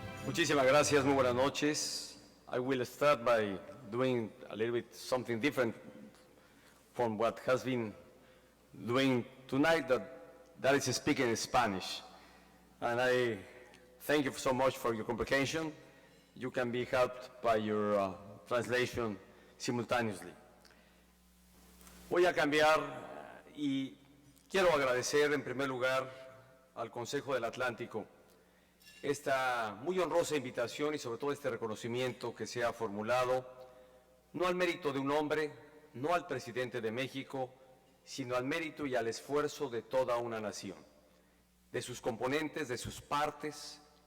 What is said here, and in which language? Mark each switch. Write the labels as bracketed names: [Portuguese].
[Spanish] Muchísimas gracias, muy buenas noches. [English] I will start by doing a little bit something different from what has been doing tonight, that is speaking in Spanish. And I thank you so much for your comprehension. You can be helped by your translation simultaneously. [Spanish] Voy a cambiar y quiero agradecer en primer lugar al Consejo del Atlántico esta muy honrosa invitación y sobre todo este reconocimiento que se ha formulado, no al mérito de un hombre, no al presidente de México, sino al mérito y al esfuerzo de toda una nación, de sus componentes, de sus partes,